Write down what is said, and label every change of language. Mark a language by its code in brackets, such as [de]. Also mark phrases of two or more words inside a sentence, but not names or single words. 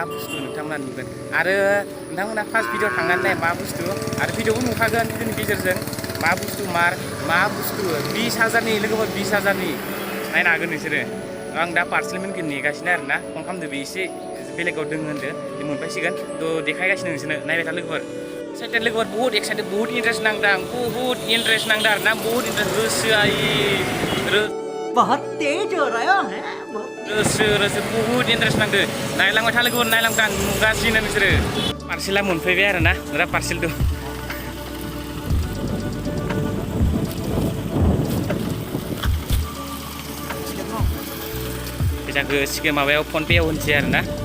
[brx] बुस्थु नोंथांमोना नुगोन आरो नोंथांमोना फार्स्ट भिडिअ थांनानै नाय मा बुस्थु आरो भिडिअबो नुखागोन भिडिअनि गेजेरजों मा बुस्थु मा बुस्थु 20,000नि लोगोफोर 20,000नि नायनो हागोन नोंसोरो आं दा पार्सेलमेन्टखौ नेगासिनो आरोना फन खालामदो बे एसे बेलेगाव दोङो होनदो बे मोनफैसिगोन थ' देखायगासिनो नोंसोरनो नायबाय था लोगोफोर एक्साइटेड लोगोफोर बहुत एक्साइटेड बहुत इन्टारेस्ट नांदों आं बहुत इन्टारेस्ट नांदों आरोना बहुत इन्टारेस्ट [hi] बहुत तेज हो रहा है [brx] रोसो बहुत इन्टारेस्ट नांदों नायलांबाय था लोगोफोर नायलांबाय आं नुगासिनो नोंसोरो पार्सेला मोनफैबाय आरोना दा पार्सेल दं फैसाखौ सिगां माबायाव फन पेआव होनसै आरोना